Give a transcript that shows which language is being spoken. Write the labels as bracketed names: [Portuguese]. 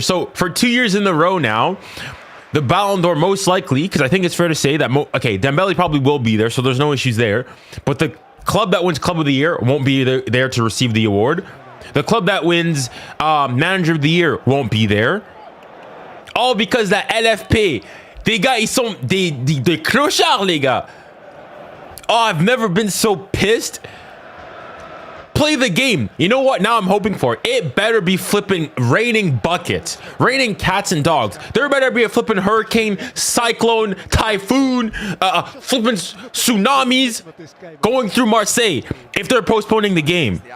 [English] So for 2 years in a row now, the Ballon d'Or most likely, because I think it's fair to say that, Dembele probably will be there, so there's no issues there. But the club that wins Club of the Year won't be there to receive the award. The club that wins Manager of the Year won't be there. All because that LFP, [French] les gars, ils sont des clochards, les gars. [English] Oh, I've never been so pissed. Play the game. You know what? Now I'm hoping for it better be flipping raining buckets, raining cats and dogs. There better be a flipping hurricane, cyclone, typhoon, flipping tsunamis going through Marseille if they're postponing the game.